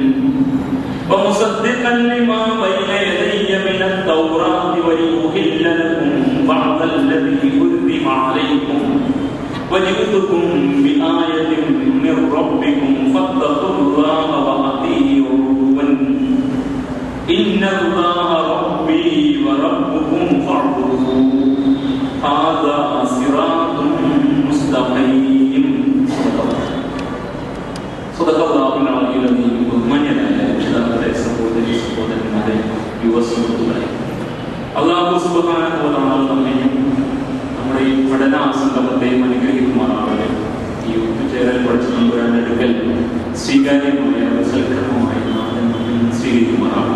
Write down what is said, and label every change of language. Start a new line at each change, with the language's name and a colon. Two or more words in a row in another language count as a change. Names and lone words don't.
Arabic: ومصدقا لما بين يدي من التوراة ولأحل لكم بعض الذي حرم عليكم وجئتكم بآية من ربكم فاتقوا الله وأطيعون إن الله ربي وربكم فاعبدوه هذا صراط مستقيم. صدق الله العلي العظيم.
Malayalam: ബഹുമാന്യരായ രക്ഷിതാക്കളെ, സഹോദരന്മാരെ, യുവസുഹൃത്തുക്കളെ,
Arabic: الله سبحانه وتعالى
Malayalam: നമ്മെയും നമ്മുടെ ഈ പഠന സംഗമത്തെയും അനുഗ്രഹിക്കുമാറാവട്ടെ. ഈ ഒത്തുചേരൽ പഠിച്ച നമ്പുരാന്റെ അടുക്കൽ സ്വീകാര്യമായ സൽക്കരമായ നാഥൻ സ്വീകരിക്കുമാറാവട്ടെ.